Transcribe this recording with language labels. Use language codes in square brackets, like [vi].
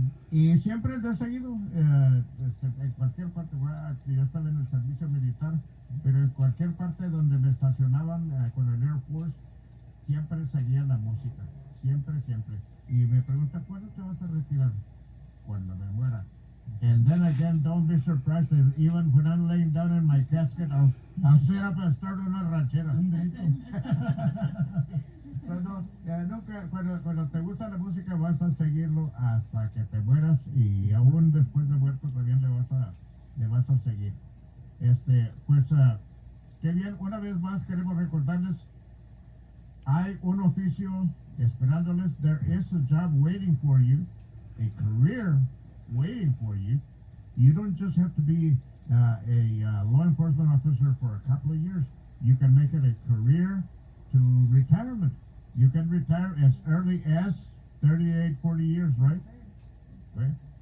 [es] Y siempre he seguido, en cualquier parte, bueno, yo estaba en el servicio militar, pero en cualquier parte donde me estacionaban con el Air Force, siempre seguía la música, siempre, siempre. Y me preguntan, ¿cuándo te vas a retirar? Cuando me muera. [en] And then again, don't be surprised if even when I'm laying down in my casket, I'll sit up and start [es] una ranchera. Cuando, nunca, cuando te gusta la música vas a seguirlo hasta que te mueras y aún después de muerto también le vas a seguir. Pues, qué bien, una vez más queremos recordarles, hay un oficio esperándoles. [en] There is a job waiting for you, a career waiting for you. You don't just have to be a law enforcement officer for a couple of years. You can make it a career to retirement. You can retire as early as 38, 40 years, right? Right?